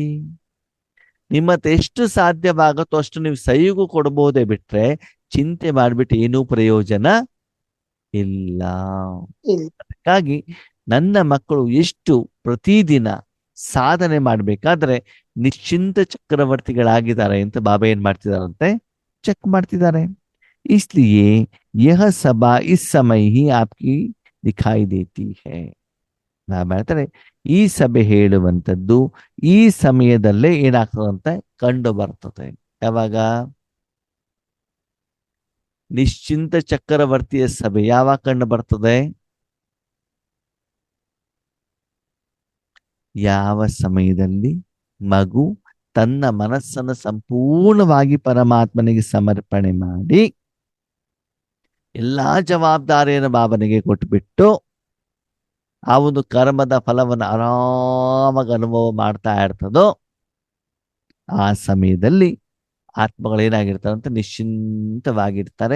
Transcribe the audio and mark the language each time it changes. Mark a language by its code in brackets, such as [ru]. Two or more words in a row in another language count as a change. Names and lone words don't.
[kn] ನಿಮ್ಮತ್ತೆ ಎಷ್ಟು ಸಾಧ್ಯವಾಗುತ್ತೋ ಅಷ್ಟು ನೀವು ಸಹಿಗೂ ಕೊಡಬಹುದೇ ಬಿಟ್ರೆ ಚಿಂತೆ ಮಾಡ್ಬಿಟ್ಟು ಏನೂ ಪ್ರಯೋಜನ ಇಲ್ಲ. ಅದಕ್ಕಾಗಿ ನನ್ನ ಮಕ್ಕಳು ಎಷ್ಟು ಪ್ರತಿದಿನ ಸಾಧನೆ ಮಾಡ್ಬೇಕಾದ್ರೆ ನಿಶ್ಚಿಂತ ಚಕ್ರವರ್ತಿಗಳಾಗಿದ್ದಾರೆ ಅಂತ ಬಾಬಾ ಏನ್ ಮಾಡ್ತಿದಾರಂತೆ, ಚೆಕ್ ಮಾಡ್ತಿದ್ದಾರೆ. [hi] इसलिए यह सभा इस समय ही आपकी दिखाई देती है. [kn] ಬಾಬಾ ಹೇಳ್ತಾರೆ ಈ ಸಭೆ ಹೇಳುವಂಥದ್ದು ಈ ಸಮಯದಲ್ಲೇ ಏನಾಗ್ತದಂತೆ ಕಂಡು ಬರ್ತದೆ. ಯಾವಾಗ? ನಿಶ್ಚಿಂತ ಚಕ್ರವರ್ತಿಯ ಸಭೆ ಯಾವಾಗ ಕಂಡು ಬರ್ತದೆ? ಯಾವ ಸಮಯದಲ್ಲಿ ಮಗು ತನ್ನ ಮನಸ್ಸನ್ನು ಸಂಪೂರ್ಣವಾಗಿ ಪರಮಾತ್ಮನಿಗೆ ಸಮರ್ಪಣೆ ಮಾಡಿ ಎಲ್ಲಾ ಜವಾಬ್ದಾರಿಯನ್ನು ಬಾಬನಿಗೆ ಕೊಟ್ಬಿಟ್ಟು ಆ ಒಂದು ಕರ್ಮದ ಫಲವನ್ನು ಆರಾಮಾಗಿ ಅನುಭವ ಮಾಡ್ತಾ ಇರ್ತದೋ ಆ ಸಮಯದಲ್ಲಿ ಆತ್ಮಗಳೇನಾಗಿರ್ತಾರೆ ಅಂತ ನಿಶ್ಚಿಂತವಾಗಿರ್ತಾರೆ.